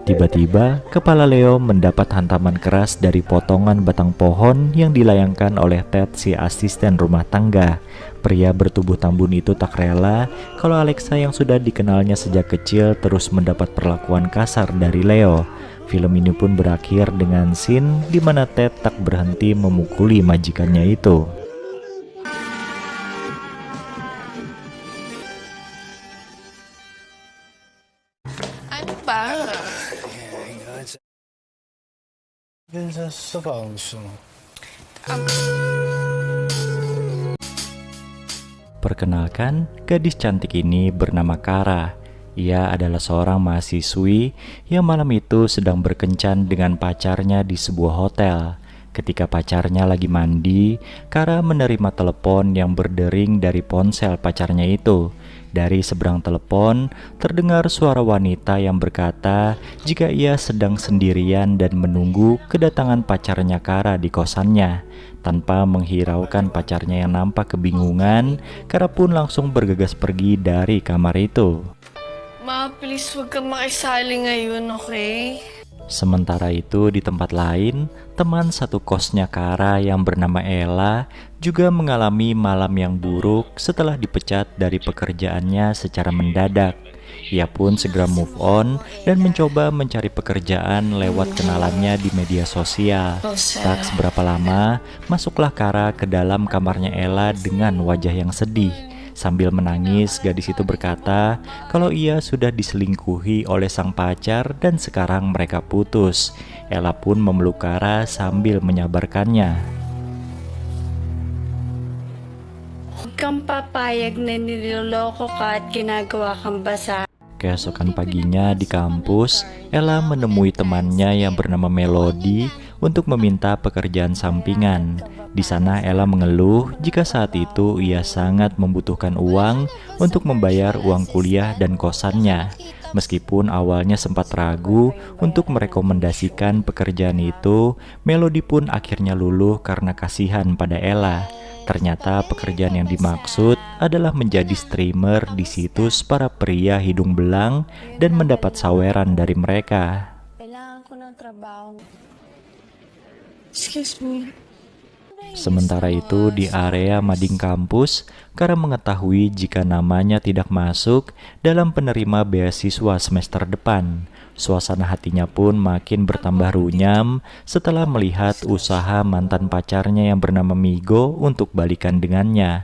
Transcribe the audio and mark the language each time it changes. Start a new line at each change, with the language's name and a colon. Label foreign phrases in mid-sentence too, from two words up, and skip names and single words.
Indonesian: Tiba-tiba, kepala Leo mendapat hantaman keras dari potongan batang pohon yang dilayangkan oleh Ted, si asisten rumah tangga. Pria bertubuh tambun itu tak rela kalau Alexa yang sudah dikenalnya sejak kecil terus mendapat perlakuan kasar dari Leo. Film ini pun berakhir dengan scene di mana Ted tak berhenti memukuli majikannya itu.
Filipino: Ano ba? Dun sa sofa kung gusto mo.
Indonesian: Perkenalkan, gadis cantik ini bernama Kara. Ia adalah seorang mahasiswi yang malam itu sedang berkencan dengan pacarnya di sebuah hotel. Ketika pacarnya lagi mandi, Kara menerima telepon yang berdering dari ponsel pacarnya itu. Dari seberang telepon, terdengar suara wanita yang berkata jika ia sedang sendirian dan menunggu kedatangan pacarnya Kara di kosannya. Tanpa menghiraukan pacarnya yang nampak kebingungan, Kara pun langsung bergegas pergi dari kamar itu.
Filipino: Ma, please wag kang makisali ngayon, okay?
Indonesian: Sementara itu di tempat lain, teman satu kosnya Kara yang bernama Ella juga mengalami malam yang buruk setelah dipecat dari pekerjaannya secara mendadak. Ia pun segera
English: move on
Indonesian: dan mencoba mencari pekerjaan lewat kenalannya di media sosial. Tak seberapa lama, masuklah Kara ke dalam kamarnya Ella dengan wajah yang sedih. Sambil menangis, gadis itu berkata kalau ia sudah diselingkuhi oleh sang pacar dan sekarang mereka putus. Ella pun memeluk Kara sambil menyabarkannya.
Filipino: Huwag kang papayag na niloloko ka at ginagawa kang basa.
Indonesian: Keesokan paginya di kampus, Ella menemui temannya yang bernama Melody untuk meminta pekerjaan sampingan. Di sana Ella mengeluh jika saat itu ia sangat membutuhkan uang untuk membayar uang kuliah dan kosannya. Meskipun awalnya sempat ragu untuk merekomendasikan pekerjaan itu, Melody pun akhirnya luluh karena kasihan pada Ella. Ternyata pekerjaan yang dimaksud adalah menjadi streamer di situs para pria hidung belang dan mendapat saweran dari mereka.
Filipino: Kailangan ko ng trabaho.
English: Excuse me.
Indonesian: Sementara itu di area mading kampus, Kara mengetahui jika namanya tidak masuk dalam penerima beasiswa semester depan. Suasana hatinya pun makin bertambah runyam setelah melihat usaha mantan pacarnya yang bernama Migo untuk balikan dengannya.